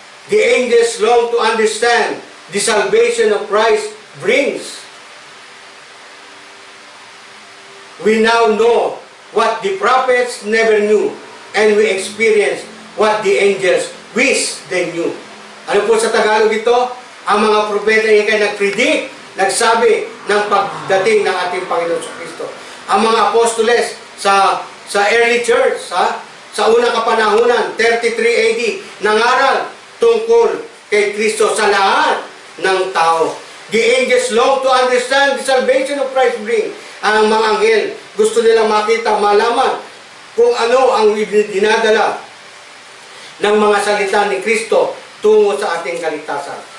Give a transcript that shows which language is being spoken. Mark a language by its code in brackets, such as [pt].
[en] The angels long to understand the salvation of Christ brings. We now know what the prophets never knew, and we experience what the angels wish they knew. [tl] Ano po sa Tagalog ito? Ang mga propeta ay nag-predict, nagsabi ng pagdating ng ating Panginoon Kristo. Ang mga apostoles sa early church, sa unang kapanahunan, 33 AD, nangaral tungkol kay Kristo sa lahat ng tao. [en] The angels long to understand the salvation of Christ bring. [tl] Ang mga anghel, gusto nilang makita, malaman kung ano ang dinadala ng mga salita ni Kristo tungo sa ating kaligtasan.